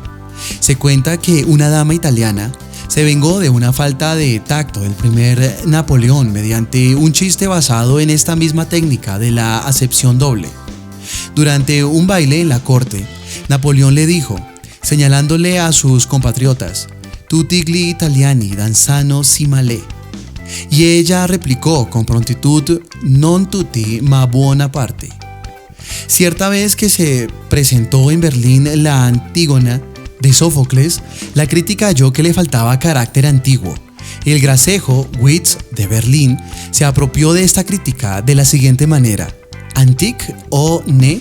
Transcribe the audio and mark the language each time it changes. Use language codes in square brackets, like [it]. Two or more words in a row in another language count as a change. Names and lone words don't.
[es] Se cuenta que una dama italiana se vengó de una falta de tacto del primer Napoleón mediante un chiste basado en esta misma técnica de la acepción doble. Durante un baile en la corte, Napoleón le dijo, señalándole a sus compatriotas, [it] «Tutti gli italiani danzano si male». [es] Y ella replicó con prontitud, [it] «Non tutti, ma buona parte». [es] Cierta vez que se presentó en Berlín la Antígona de Sófocles, la crítica halló que le faltaba carácter antiguo, El gracejo Witz de Berlín se apropió de esta crítica de la siguiente manera: antic o ne.